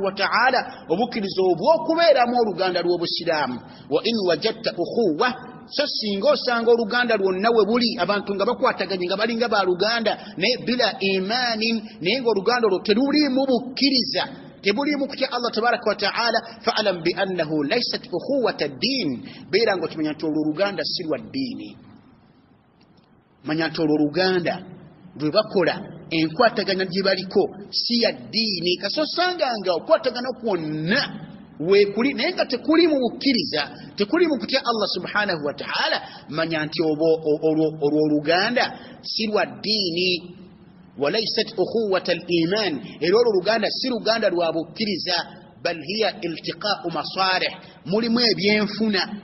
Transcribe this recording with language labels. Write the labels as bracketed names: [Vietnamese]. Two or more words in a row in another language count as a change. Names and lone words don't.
[Arabic] وتعالى [Ganda] obukkiriza obw'okubeeramu oluganda lw'obusiraamu [Arabic] وإن وجدت أخوة [Ganda] so singa osanga oluganda lwonna we buli abantu nga bakwataganye nga balinga ba luganda naye [Arabic] بلا إيمان [Ganda] naye ng'oluganda olwo teruliimu bukkiriza tebuliimu kutya [Arabic] الله تبارك وتعالى فاعلم بأنه ليست أخوة الدين [Ganda] beera ng'okimanya nti olwo oluganda si lwa ddiini manya nti olwo oluganda lwe bakola enkwatagana gye baliko si ya ddiini kasosanga nga okwatagana kwonna weekuli naye nga tekuli mu bukkiriza tekuli mu kutya [Arabic] الله سبحانه وتعالى [Ganda] manya nti olwo oluganda si lwa ddiini [Arabic] وليست أخوة الإيمان [Ganda] era olwo oluganda si luganda lwa bukkiriza [Arabic] بل هي التقاء مصالح [Ganda] mulimu ebyenfuna